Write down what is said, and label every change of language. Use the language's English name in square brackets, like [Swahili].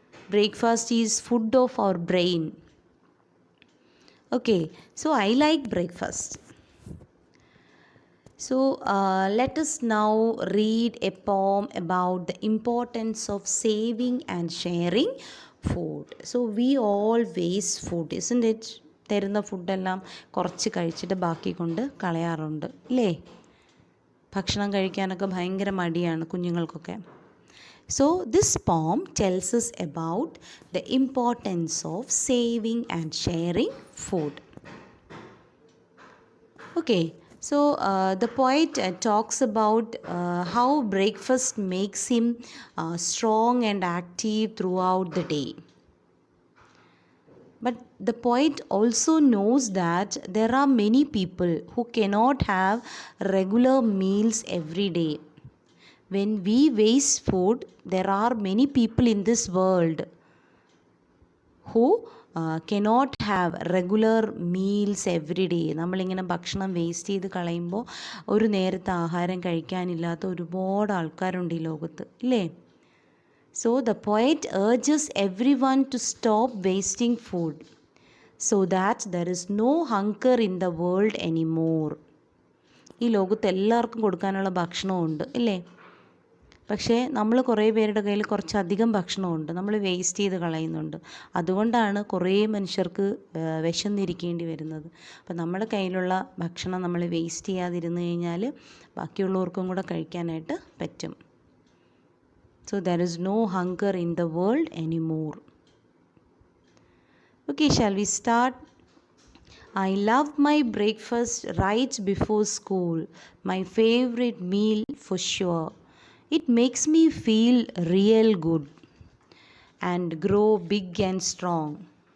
[English] Breakfast is food of our brain. Okay, so I like breakfast. So let us now read a poem about the importance of saving and sharing food. So we all waste food, isn't it? [Malayalam] തരുന്ന ഫുഡെല്ലാം കുറച്ച് കഴിച്ചിട്ട് ബാക്കി കൊണ്ട് കളയാറുണ്ട് അല്ലേ? ഭക്ഷണം കഴിക്കാനൊക്കെ ഭയങ്കര മടിയാണ് കുഞ്ഞുങ്ങൾക്കൊക്കെ. [English] So this poem tells us about the importance of saving and sharing food. Okay, so the poet talks about how breakfast makes him strong and active throughout the day. But the poet also knows that there are many people who cannot have regular meals every day. When we waste food, there are many people in this world who cannot have regular meals every day. [Malayalam] നമ്മളിങ്ങനെ ഭക്ഷണം waste ചെയ്ത് കളയുമ്പോൾ ഒരു നേരത്തെ ആഹാരം കഴിക്കാനില്ലാത്ത ഒരുപാട് ആൾക്കാരുണ്ട് ഈ ലോകത്ത്, ഇല്ലേ? [English] So the poet urges everyone to stop wasting food so that there is no hunger in the world anymore. [Malayalam] ഈ ലോകത്ത് എല്ലാവർക്കും കൊടുക്കാനുള്ള ഭക്ഷണമുണ്ട്, ഇല്ലേ? പക്ഷേ നമ്മൾ കുറേ പേരുടെ കയ്യിൽ കുറച്ചധികം ഭക്ഷണമുണ്ട്, നമ്മൾ വേസ്റ്റ് ചെയ്ത് കളയുന്നുണ്ട്. അതുകൊണ്ടാണ് കുറേ മനുഷ്യർക്ക് വിശന്നിരിക്കേണ്ടി വരുന്നത്. അപ്പം നമ്മുടെ കയ്യിലുള്ള ഭക്ഷണം നമ്മൾ വേസ്റ്റ് ചെയ്യാതിരുന്നു കഴിഞ്ഞാൽ ബാക്കിയുള്ളവർക്കും കൂടെ കഴിക്കാനായിട്ട് പറ്റും. [English] So there is no hunger in the world anymore. Okay, shall we start? I love my breakfast right before school, my favorite meal for sure. It makes me feel real good and grow big and strong.